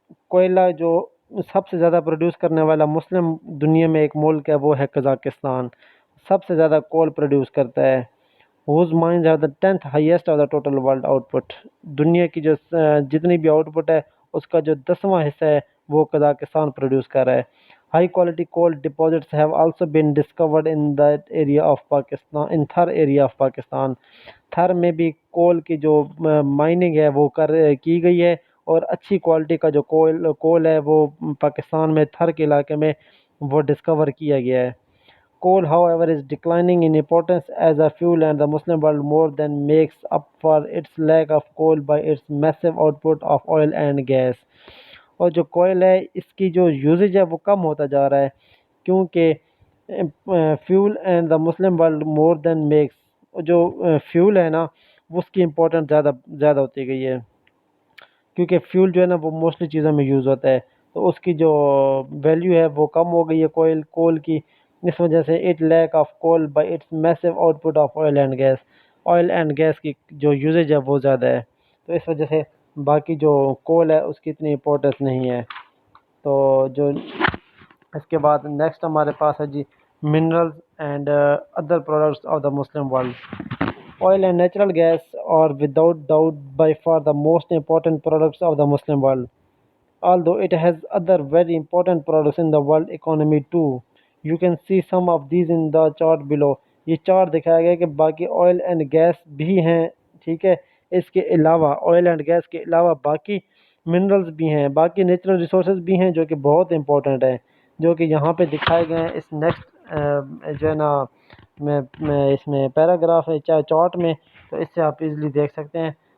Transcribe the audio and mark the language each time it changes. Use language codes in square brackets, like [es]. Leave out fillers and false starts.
[ur] کوئلہ جو سب سے زیادہ پروڈیوس کرنے والا مسلم دنیا میں ایک ملک ہے وہ ہے قزاقستان. سب سے زیادہ کول پروڈیوس کرتا ہے. [en] whose mines are the 10th highest of the total world output. [ur] دنیا کی جو جتنی بھی آؤٹ پٹ ہے اس کا جو 10واں حصہ ہے وہ قزاقستان پروڈیوس کر رہا ہے. [en] High quality coal deposits have also been discovered in that area of Pakistan, in Thar area of Pakistan. [ur] تھر میں بھی کول کی جو مائننگ ہے وہ کی گئی ہے اور اچھی کوالٹی کا جو کول ہے وہ پاکستان میں تھر کے علاقے میں وہ ڈسکور کیا گیا ہے. [en] Coal, however, is declining in importance as a fuel, and the Muslim world more than makes up for its lack of coal by its massive output of oil and gas. [ur] اور جو کوئل ہے اس کی جو usage ہے وہ کم ہوتا جا رہا ہے کیونکہ [en] Fuel and the Muslim world more than makes. [ur] جو فیول ہے نا اس کی امپورٹنس زیادہ ہوتی گئی ہے کیونکہ فیول جو ہے نا وہ موسٹلی چیزوں میں یوز ہوتا ہے تو اس کی جو ویلیو ہے وہ کم ہو گئی ہے کول کی. اس وجہ سے [en] it lack of coal by its massive output of oil and gas [ur] کی جو یوزیج ہے وہ زیادہ ہے تو اس وجہ سے باقی جو کول ہے اس کی اتنی امپورٹنس نہیں ہے. تو جو اس کے بعد نیکسٹ ہمارے پاس ہے جی [en] Minerals and other products of the Muslim world. Oil and natural gas are without doubt by far the most important products of the Muslim world, although it has other very important products in the world economy too. You can see some of these in the chart below. [ur] یہ chart دکھایا گیا کہ باقی oil and gas بھی ہیں ٹھیک ہے. اس کے علاوہ آئل اینڈ گیس کے علاوہ باقی منرلز بھی ہیں, باقی نیچرل ریسورسز بھی ہیں جو کہ بہت امپورٹنٹ ہیں جو کہ یہاں پہ دکھائے گئے ہیں. اس نیکسٹ جو ہے نا میں اس میں پیراگراف ہے چاہے چارٹ میں تو اس سے آپ ایزیلی دیکھ سکتے ہیں.